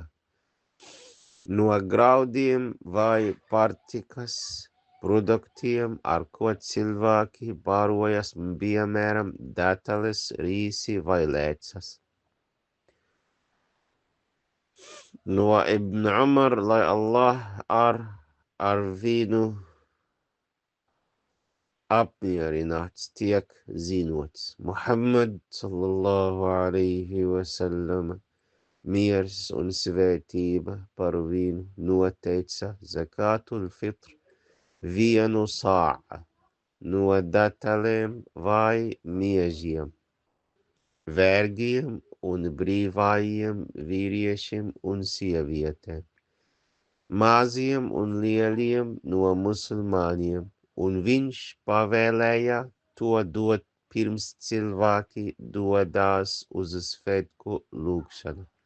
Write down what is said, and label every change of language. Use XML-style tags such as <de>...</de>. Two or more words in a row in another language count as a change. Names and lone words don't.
<lv>No graudiem vai pārtikas produktiem, ar ko cilvēki barojas, piemēram, detaļas, rīsi vai lēcas. No Ibn Umar, lai Allah ar viņu apmierināts, tiek zinots.</lv> <ar>محمد صلى الله عليه وسلم,</ar> <lv>miers un svētība par viņu, noteica</lv> <ar>زكاة الفطر</ar> <lv>vienu sā'a no detaļiem vai miežiem, vergiem un brīvajiem vīriešiem un sievietēm, maziem un lieliem no musulmaņiem, un viņš pavēlēja to dot pirms cilvēki dodas uz svētku lūgšanu.</lv>